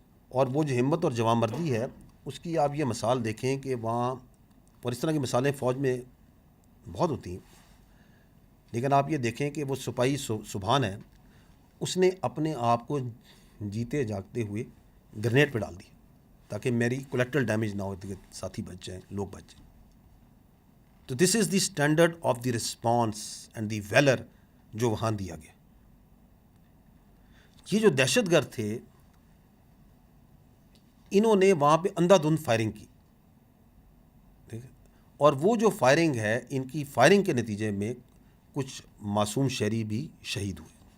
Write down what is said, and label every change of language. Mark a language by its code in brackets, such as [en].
[ur] اور وہ جو ہمت اور جوان مردی ہے اس کی آپ یہ مثال دیکھیں کہ وہاں, اور اس طرح کی مثالیں فوج میں بہت ہوتی ہیں, لیکن آپ یہ دیکھیں کہ وہ سپاہی سبحان ہے, اس نے اپنے آپ کو جیتے جاگتے ہوئے گرنیڈ پہ ڈال دی تاکہ میری کولیکٹرل ڈیمیج نہ ہو, کہ ساتھی بچ جائیں, لوگ بچ جائیں. [en] تو this is the standard of the response and the valour [ur] جو وہاں دیا گیا. یہ جو دہشت گرد تھے انہوں نے وہاں پہ اندھا دھند فائرنگ کی, ٹھیک ہے, اور وہ جو فائرنگ ہے, ان کی فائرنگ کے نتیجے میں کچھ معصوم شہری بھی شہید ہوئے.